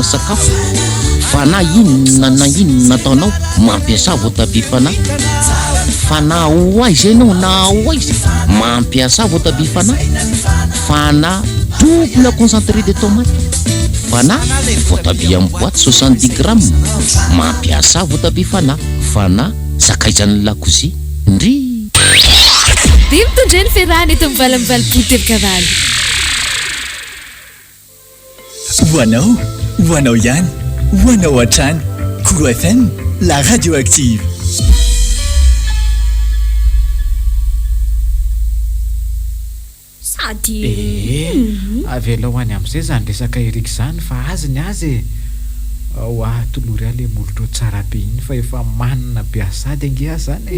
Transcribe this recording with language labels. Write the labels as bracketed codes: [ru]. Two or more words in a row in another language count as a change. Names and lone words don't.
[mg] sakafo, fana inona na inona nataonao mampiasa voatabia fana ho aiza ianao na ho aiza mampiasa voatabia fana [fr] double concentré de tomate, [mg] fana voatabia amin'ny boîte 70 grammes mampiasa voatabia fana sakaizan'ny lakozia ndry dia mitondreny ferany eto mivalamivalipotevikavaly. Hoanao ihany, hoanao hatrany. [fr] Cool FM, la radio active. [mg] Sady avela ho any amin'izay zany resaka Eric zany fa azony azy ho atolory ale molotra tsara be iny fa efa manana be asady ange zany